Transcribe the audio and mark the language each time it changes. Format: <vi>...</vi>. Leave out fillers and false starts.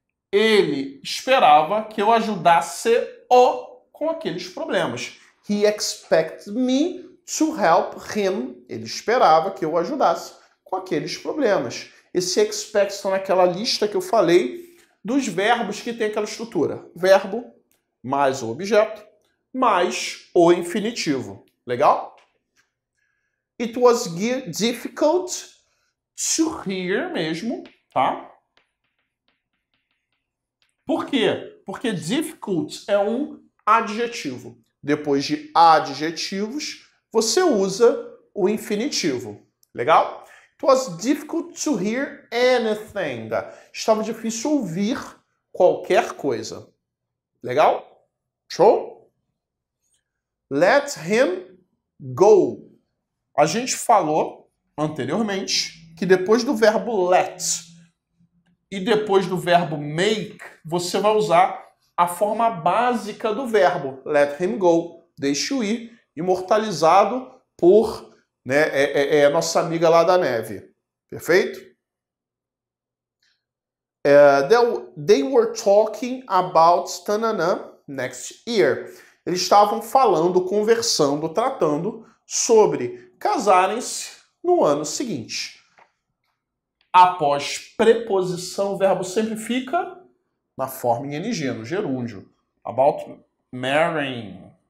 <pt>Ele esperava que eu ajudasse-o com aqueles problemas.</pt> <en>He expects me to help him.</en> <pt>Ele esperava que eu ajudasse com aqueles problemas. Esse expect está naquela lista que eu falei dos verbos que tem aquela estrutura. Verbo mais o objeto mais o infinitivo. Legal?</pt> <en>It was difficult to hear</en> <pt>mesmo, tá? Por quê? Porque difficult é um adjetivo. Depois de adjetivos, você usa o infinitivo. Legal?</pt> <en>It was difficult to hear anything.</en> <pt>Estava difícil ouvir qualquer coisa. Legal? Show?</pt> <en>Let him go.</en> <pt>A gente falou anteriormente que depois do verbo let e depois do verbo make, você vai usar a forma básica do verbo.</pt> <en>Let him go.</en> <pt>Deixe-o ir. Imortalizado por a nossa amiga lá da neve. Perfeito?</pt> <en>They were talking about tanana next year.</en> <pt>Eles estavam falando, conversando, tratando sobre casarem-se no ano seguinte. Após preposição, o verbo sempre fica na forma em ing, no gerúndio.</pt> <en>About marrying.</en>